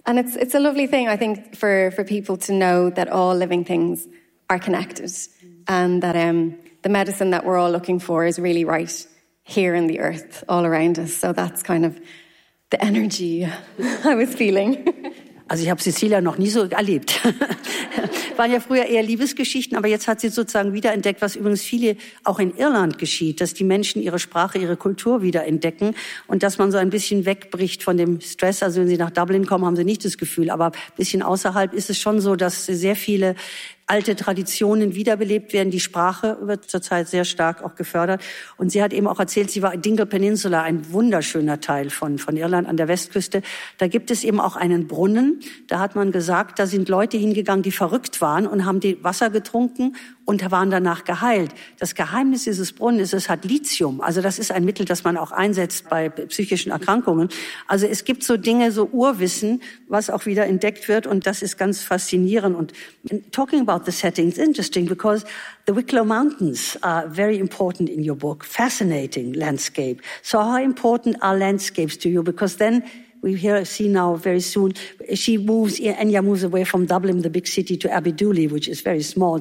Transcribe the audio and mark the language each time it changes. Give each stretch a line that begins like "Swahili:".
English: And it's a lovely thing, I think, for people to know that all living things are connected and that the medicine that we're all looking for is really right here in the earth all around us. So that's kind of the energy I was feeling.
German: Also ich habe Cecilia noch nie so erlebt. Waren ja früher eher Liebesgeschichten, aber jetzt hat sie sozusagen wiederentdeckt, was übrigens viele auch in Irland geschieht, dass die Menschen ihre Sprache, ihre Kultur wiederentdecken und dass man so ein bisschen wegbricht von dem Stress. Also wenn sie nach Dublin kommen, haben sie nicht das Gefühl, aber ein bisschen außerhalb ist es schon so, dass sehr viele alte Traditionen wiederbelebt werden. Die Sprache wird zurzeit sehr stark auch gefördert. Und sie hat eben auch erzählt, sie war Dingle Peninsula, ein wunderschöner Teil von Irland an der Westküste. Da gibt es eben auch einen Brunnen. Da hat man gesagt, da sind Leute hingegangen, die verrückt waren und haben die Wasser getrunken und waren danach geheilt. Das Geheimnis dieses Brunnens ist, es hat Lithium. Also das ist ein Mittel, das man auch einsetzt bei psychischen Erkrankungen. Also es gibt so Dinge, so Urwissen, was auch wieder entdeckt wird. Und das ist ganz faszinierend.
English: Und talking about the setting, it's interesting because the Wicklow Mountains are very important in your book. Fascinating landscape. So how important are landscapes to you? Because then we hear, see now very soon, Enya moves away from Dublin, the big city, to Abedooley, which is very small.